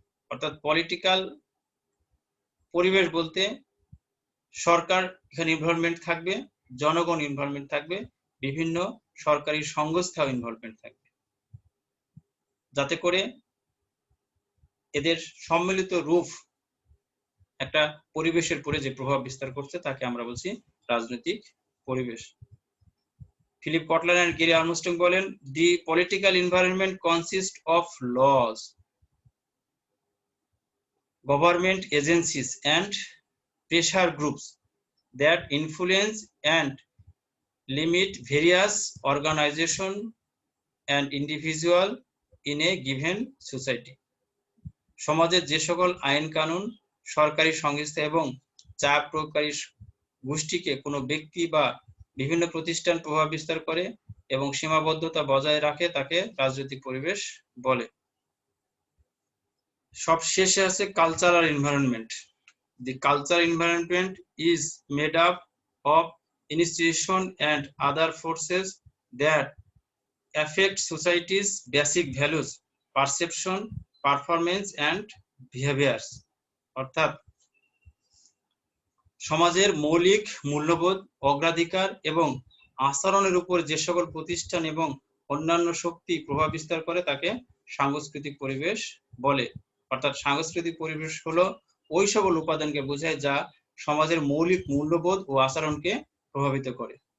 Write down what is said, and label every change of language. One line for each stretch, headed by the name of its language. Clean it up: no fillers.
Bangla: অর্থাৎ পলিটিক্যাল পরিবেশ বলতে সরকার এখানে ইনভলভমেন্ট থাকবে, জনগণ ইনভলভমেন্ট থাকবে, বিভিন্ন সরকারি সংস্থা ইনভলভমেন্ট থাকবে, যাতে করে এদের সম্মিলিত রূপ একটা পরিবেশের উপরে যে প্রভাব বিস্তার করছে তাকে আমরা বলছি রাজনৈতিক পরিবেশ।
English: Philip Kotler and Gary Armstrong
Bangla: বলেন,
English: The political environment consist of laws, government agencies and pressure groups that influence and limit various organization and individual in a given society।
Bangla: সমাজের যে সকল আইন কানুন, সরকারি সংস্থা এবং চাপ প্রয়োগকারী গোষ্ঠীকে কোনো ব্যক্তি বা বিভিন্ন প্রতিষ্ঠান প্রভাব বিস্তার করে এবং সীমাবদ্ধতা বজায় রাখে তাকে রাজনৈতিক পরিবেশ বলে। সব শেষে আছে cultural environment.
English: The cultural environment is made up of institutions and other forces that affect society's basic values, perception, performance and behaviors.
Bangla: অর্থাৎ সমাজের মৌলিক মূল্যবোধ, অগ্রাধিকার এবং আচরণের উপর যে সকল প্রতিষ্ঠান এবং অন্যান্য শক্তি প্রভাব বিস্তার করে তাকে সাংস্কৃতিক পরিবেশ বলে। অর্থাৎ সাংস্কৃতিক পরিবেশ হলো ওই সকল উপাদানকে বোঝায় যা সমাজের মৌলিক মূল্যবোধ ও আচরণকে প্রভাবিত করে।